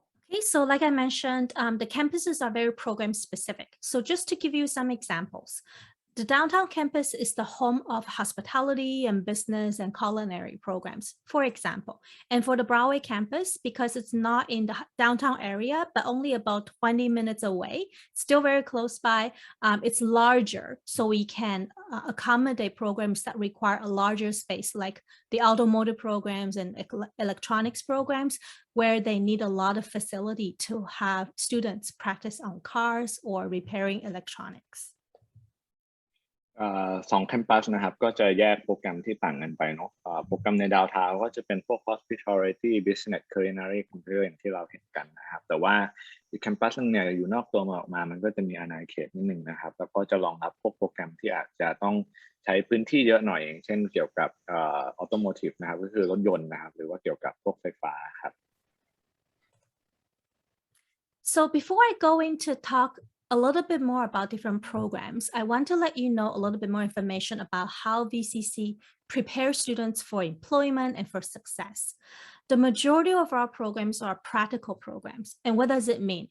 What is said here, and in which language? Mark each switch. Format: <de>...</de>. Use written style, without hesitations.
<en>Okay, so like I mentioned, the campuses are very program specific. So just to give you some examples, the downtown campus is the home of hospitality and business and culinary programs, for example. And for the Broadway campus, because it's not in the downtown area, but only about 20 minutes away, still very close by, it's larger. So we can accommodate programs that require a larger space, like the automotive programs and electronics programs, where they need a lot of facility to have students practice on cars or repairing electronics.</en> <th>2แคมปัสนะครับก็จะแยกโปรแกรมที่ต่างกันไปเนาะโปรแกรมในดาวน์ทาวน์ก็จะเป็นพวก hospitality business culinary computer อย่างที่เราเห็นกันนะครับแต่ว่าอีกแคมปัสนึงเนี่ยอยู่นอกตัวเมืองออกมามันก็จะมีอาณาเขตนิดนึงนะครับแล้วก็จะรองรับพวกโปรแกรมที่อาจจะต้องใช้พื้นที่เยอะหน่อยอย่างเช่นเกี่ยวกับautomotive นะครับก็คือรถยนต์นะครับหรือว่าเกี่ยวกับพวกไฟฟ้าครับ</th> <en>So before I go into talk a little bit more about different programs, I want to let you know a little bit more information about how VCC prepares students for employment and for success. The majority of our programs are practical programs. And what does it mean?</en>